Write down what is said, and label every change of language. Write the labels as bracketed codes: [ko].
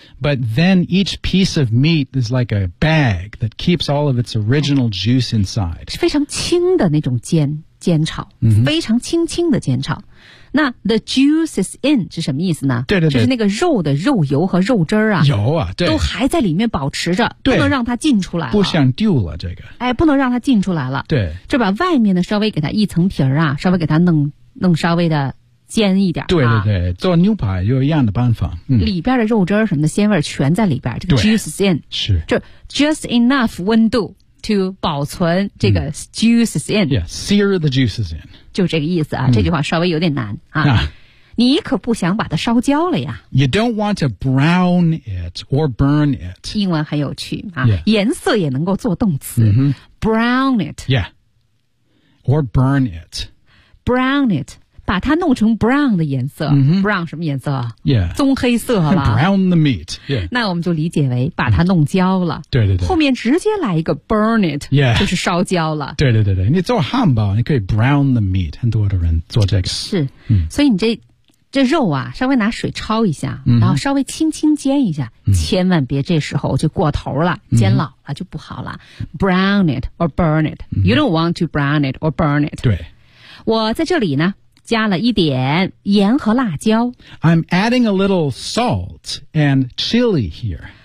[en] But then each piece of meat is like a bag that keeps all of its original juice inside. [zh] 是非常轻的那种煎炒、非常轻轻的煎炒。那 [en] the juice is in [zh] 是什么意思呢？对对对，就是那个肉的肉油和肉汁啊，油啊，对，都还在里面保持着，对，不能让它进出来了，不想丢了这个，哎，不能让它进出来了，对，就把外面的稍微给它一层皮儿啊，稍微给它弄稍微的煎一点、对对对，做牛排有一样的办法、里边的肉汁什么的鲜味全在里边，这个 [en] juice is in [zh] 是就 [en] just enough [zh] 温度to 保存这个 juices in. [en] Yeah, sear the juices in. [zh] 就这个意思啊、这句话稍微有点难啊。你可不想把它烧焦了呀。 [en] You don't want to brown it or burn it. [zh] 英文很有趣、啊 [en] yeah. [zh] 颜色也能够做动词、 [en] mm-hmm. Brown it. Yeah. Or burn it. Brown it. [zh] 把它弄成 brown 的颜色、 [en] mm-hmm. [zh] Brown 什么颜色 [en] Yeah. [zh] 棕黑色了 [en] Brown the meat.、Yeah. [zh] 那我们就理解为把它弄焦了、 mm-hmm. 对对对。后面直接来一个 [en] burn it、 yeah. [zh] 就是烧焦了。对对对对。你做汉堡你可以 [en] brown the meat. [zh] 很多的人做这个。是。嗯、所以你这肉啊稍微拿水焯一下、嗯、然后稍微轻轻煎一下、嗯、千万别这时候就过头了、嗯、煎老了就不好了。 [en] Brown it or burn it.、 [zh] 嗯、 [en] you don't want to brown it or burn it. [zh] 对。我在这里呢加了一点盐和辣椒。 [en] I'm adding a little salt and chili here.